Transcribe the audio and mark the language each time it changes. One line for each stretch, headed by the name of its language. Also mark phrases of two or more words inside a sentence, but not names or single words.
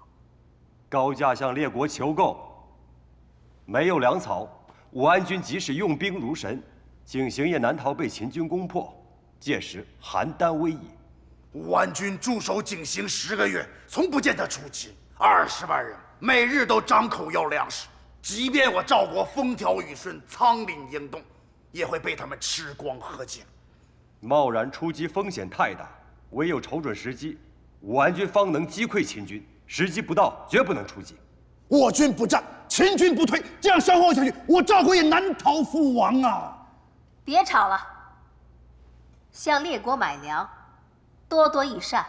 Chinese: 高家向列国求购，没有粮草，武安君即使用兵如神，景行也难逃被秦军攻破，届时邯郸危矣。武安君驻守景行10个月，从不见他出击，20万人。每日都张口要粮食，即便我赵国風調雨順、倉廪盈動，也會被他們吃光喝盡。貿然出擊風險太大，唯有瞅準時機，武安君方能擊潰秦軍。時機不到，絕不能出擊。我軍不戰，秦軍不退，這樣消耗下去，我趙國也難逃覆亡啊！別吵了，向列國買糧，多多益善。